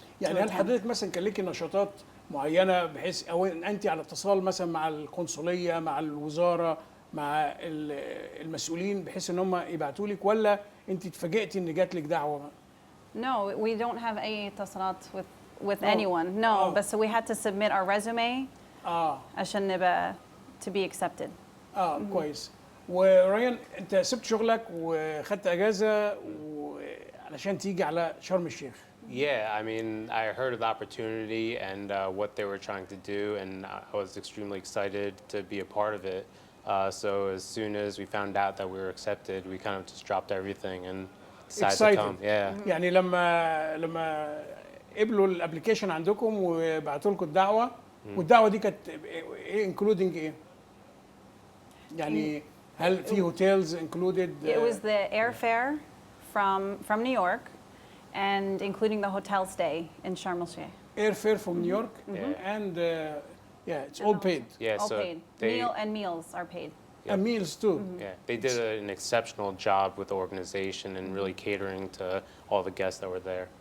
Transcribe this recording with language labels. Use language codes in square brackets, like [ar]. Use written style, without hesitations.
[ar] يعني هل حضرتك مثلا كان ليكي نشاطات معينه بحيث او انت على اتصال مثلا مع القنصليه، مع الوزاره، مع المسؤولين بحيث ان هم يبعتوا لك، ولا انت اتفاجئتي ان جات لك دعوه؟ [en] No, we don't have any اتصالات with anyone. No, but so we had to submit our resume [ar] عشان نبقى [en] to be accepted. [ar] كويس. وريان انت سبت شغلك وخدت اجازه علشان تيجي على شرم الشيخ. [en] Yeah, I mean, I heard of the opportunity and what they were trying to do, and I was extremely excited to be a part of it. So as soon as we found out that we were accepted, we kind of just dropped everything and decided to come. Yeah. [ar] يعني لما قبلوا الابلكيشن عندكم وبعتوا لكم الدعوه، والدعوه دي كانت ايه including ايه؟ يعني هل في هوتيلز included؟ [en] It was the airfare from New York, and including the hotel stay in Sharm el Sheikh. Airfare from New York, and yeah, it's all paid. Yeah, all so paid. Meals are paid. And meals too. Yeah, they did an exceptional job with the organization and really catering to all the guests that were there.